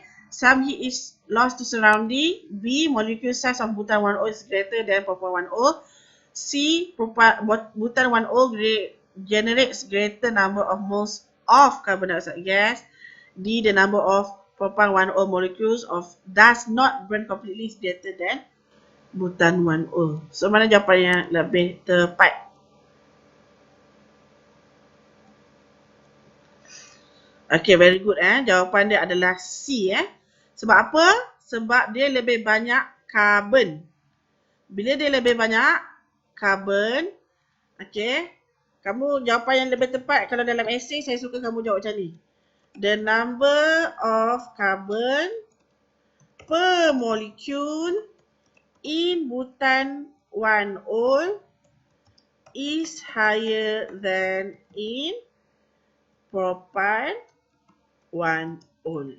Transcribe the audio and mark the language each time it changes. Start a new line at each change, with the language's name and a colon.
English: Some heat is lost to surrounding. B. Molecule size of butan 1O is greater than propan 1O. C. Butan 1O generates greater number of moles of carbon dioxide gas. D. The number of propan 1O molecules does not burn completely is greater than butan 1O.
Malay: So, mana jawapan yang lebih tepat?
English: Okay, very good
Malay: Jawapan dia adalah C Sebab apa? Sebab dia lebih banyak karbon. Bila dia lebih banyak karbon, okay, kamu jawapan yang lebih tepat kalau dalam esei saya suka kamu jawab macam ni.
English: The number of carbon per molecule in butan 1O is higher than in propan 1O.